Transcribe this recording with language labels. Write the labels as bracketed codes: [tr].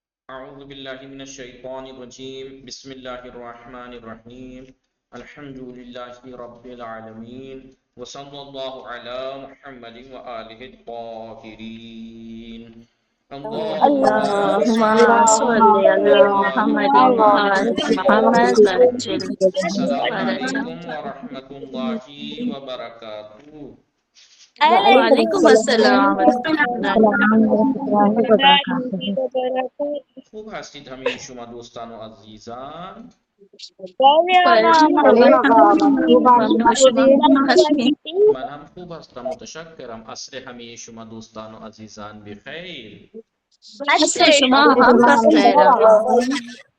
[ar] أعوذ بالله من الشيطان الرجيم بسم الله الرحمن الرحيم الحمد لله رب العالمين وصلى الله على محمد وآله الطاهرين اللهم اللهم صل صل على على محمد محمد وآل محمد وعجل السلام فرجه. عليكم ورحمة الله وبركاته. وعلیکم السلام ورحمۃ اللہ [fa] خوب هستید همه شما دوستان و عزیزان. ممنون شما خوب هستین؟ من هم خوب هستم، متشکرم. عصر همه شما دوستان و عزیزان بخیر. عصر شما هم بخیر.